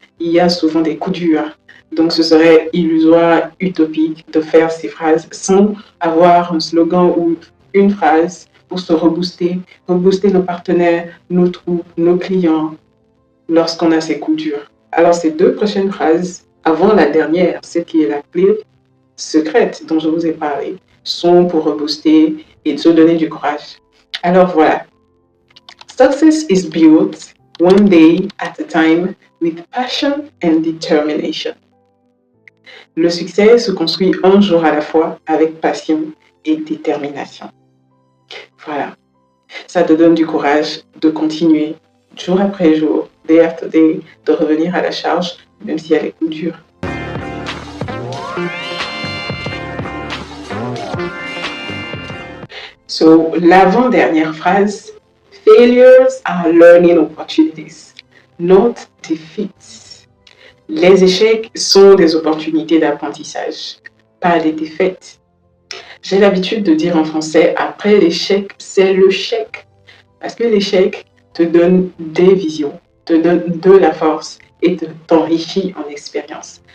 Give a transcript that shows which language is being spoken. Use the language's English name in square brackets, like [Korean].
[French] Il y a souvent des coups durs. Donc ce serait illusoire, utopique de faire ces phrases sans avoir un slogan ou une phrase pour se rebooster nos partenaires, nos troupes, nos clients lorsqu'on a ces coups durs. Alors ces deux prochaines phrases, avant la dernière, celle qui est la clé secrète dont je vous ai parlé, sont pour rebooster et se donner du courage. Alors voilà. [English] Success is built one day at a time with passion and determination. [French] Le succès se construit un jour à la fois avec passion et détermination. Voilà. Ça te donne du courage de continuer jour après jour, [English] day after day, [French] de revenir à la charge, même si elle est plus dure. [English] So, [French] l'avant-dernière phrase, [English] failures are learning opportunities, not defeats. [French] Les échecs sont des opportunités d'apprentissage, pas des défaites. J'ai l'habitude de dire en français, après l'échec, c'est le chèque. Parce que l'échec te donne des visions, te donne de la force et t'enrichit en expérience.